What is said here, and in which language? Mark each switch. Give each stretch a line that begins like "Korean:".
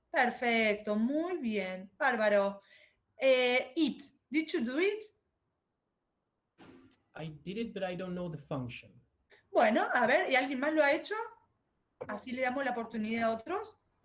Spanish: Perfecto, muy bien, bárbaro.
English: It, did you do it? I did it, but I don't know the function.
Spanish: Bueno, a ver, ¿y alguien más lo ha hecho? Así le damos la oportunidad a otros.